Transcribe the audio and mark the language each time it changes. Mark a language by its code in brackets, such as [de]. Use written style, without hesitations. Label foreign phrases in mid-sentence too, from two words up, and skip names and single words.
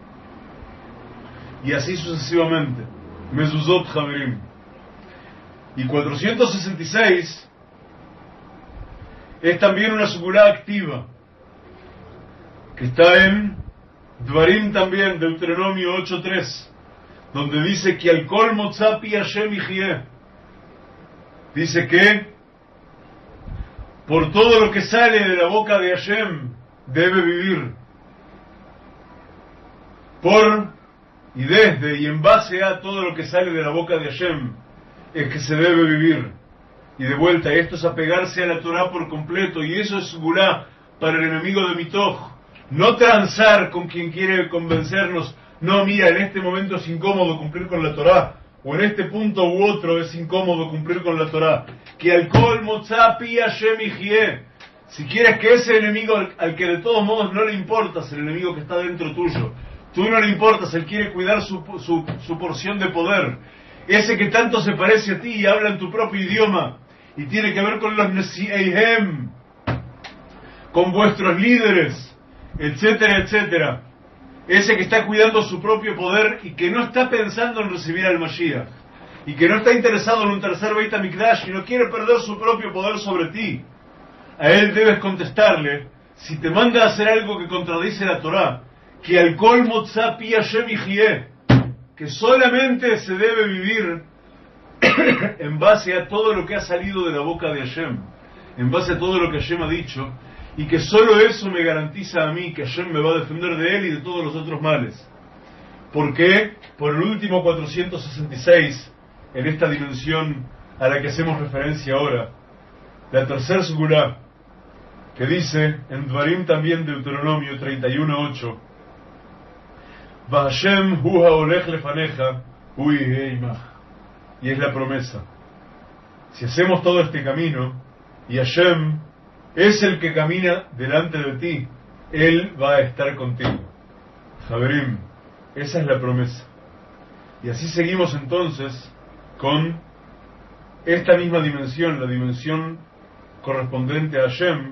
[es] Y así sucesivamente. [he] מזוזות חברים. [es] Y 466 es también una segulá activa, que está en Dvarim también, Deuteronomio 8.3, donde dice que [he] על כל מוצא פי ה' יחיה. [es] Dice que por todo lo que sale de la boca de Hashem debe vivir. Por y desde y en base a todo lo que sale de la boca de Hashem es que se debe vivir. Y de vuelta, esto es apegarse a la Torah por completo, y eso es segulá para el enemigo de Mitoch. No transar con quien quiere convencernos, no, mira, en este momento es incómodo cumplir con la Torah, o en este punto u otro es incómodo cumplir con la Torah. [he] כי על כל מוצא פי ה' יחיה. [es] Si quieres que ese enemigo al que de todos modos no le importas, el enemigo que está dentro tuyo, tú no le importas, él quiere cuidar su porción de poder, ese que tanto se parece a ti y habla en tu propio idioma, y tiene que ver con los Nesieihem, con vuestros líderes, etcétera, etcétera. Ese que está cuidando su propio poder y que no está pensando en recibir al Mashiach, y que no está interesado en un tercer [he] בית המקדש [es] y no quiere perder su propio poder sobre ti. A él debes contestarle, si te manda a hacer algo que contradice la Torah, que [he] על כל מוצא פי ה' יחיה, [es] que solamente se debe vivir en base a todo lo que ha salido de la boca de Hashem, en base a todo lo que Hashem ha dicho, y que solo eso me garantiza a mí que Hashem me va a defender de él y de todos los otros males. ¿Por qué? Por el último 466, en esta dimensión a la que hacemos referencia ahora, la tercer segulá, que dice en Dvarim también, Deuteronomio 31.8, [he] וה' הוא ההולך לפניך הוא יהיה עמך. [es] Y es la promesa. Si hacemos todo este camino, y Hashem es el que camina delante de ti, Él va a estar contigo. Javerim, esa es la promesa. Y así seguimos entonces con esta misma dimensión, la dimensión correspondiente a Hashem.